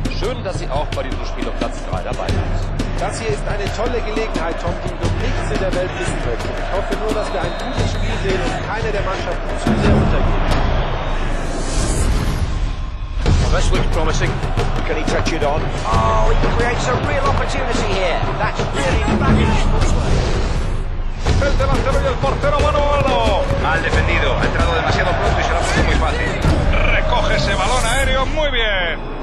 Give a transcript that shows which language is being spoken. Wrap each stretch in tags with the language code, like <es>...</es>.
<de>Schön, dass Sie auch bei diesem Spiel auf Platz 3 dabei sind. Das hier ist eine tolle Gelegenheit, Tom, die du nichts in der Welt wissen möchtest. Ich hoffe nur, dass wir ein gutes Spiel sehen und keine der Mannschaften zu sehr untergeht.</de> <en>This looks promising. Can he touch it on? Oh, he creates a real opportunity here. That's really fabulous footwork.</en> <es>El delantero y el portero mano a mano. Mal defendido, ha entrado demasiado pronto y se lo ha puesto muy fácil. Recoge ese balón aéreo muy bien.</es>